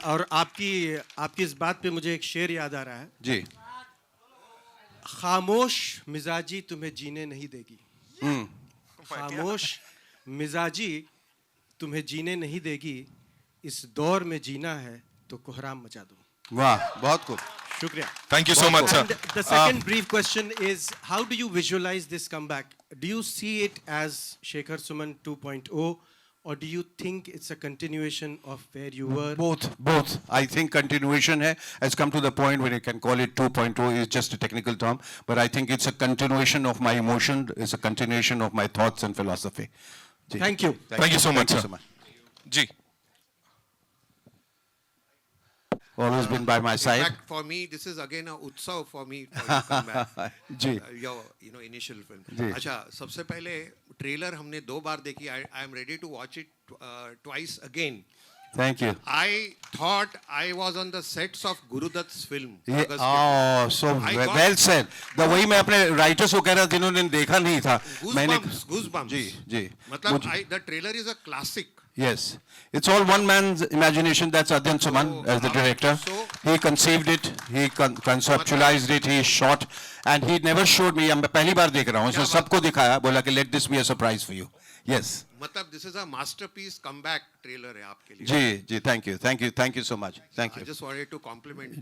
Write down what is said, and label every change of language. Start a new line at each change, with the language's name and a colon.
Hindi: और आपकी इस बात पे मुझे एक शेर याद आ रहा है। जी। खामोश मिजाजी तुम्हें जीने नहीं देगी। खामोश मिजाजी तुम्हें जीने नहीं देगी, इस दौर में जीना है तो कोहराम मचा दो। वाह, बहुत खूब, शुक्रिया।
English: Thank you so much, sir. And the second brief question is, how do you visualize this comeback? Do you see it as Shekhar Suman 2.0, or do you think it's a continuation of where you were? Both. I think continuation has come to the point where you can call it 2.0 is just a technical term, but I think it's a continuation of my emotion, it's a continuation of my thoughts and philosophy. Thank you. Thank you so much, sir. जी। Always been by my side. In fact, for me, this is again a utsav for me for you to come back.
Hindi: Ji.
English: Your initial film.
Hindi: जी। अच्छा, सबसे पहले trailer हमने 2 बार देखी.
English: I am ready to watch it twice again. Thank you. I thought I was on the sets of Gurudutt's film. Oh, so well said.
Hindi: वही मैं अपने writers को कह रहा था जिन्होंने देखा नहीं था।
English: Goosebumps.
Hindi: जी।
English: मतलब the trailer is a classic. Yes, it's all one man's imagination. That's Adyan Suman as the director. He conceived it, he conceptualized it, he shot, and he never showed me.
Hindi: मैं पहली बार देख रहा हूँ, इसने सबको दिखाया, बोला कि
English: let this be a surprise for you. Yes. मतलब this is a masterpiece comeback trailer
Hindi: है आपके लिए.
English: जी, thank you so much. Thank you. I just wanted to compliment you.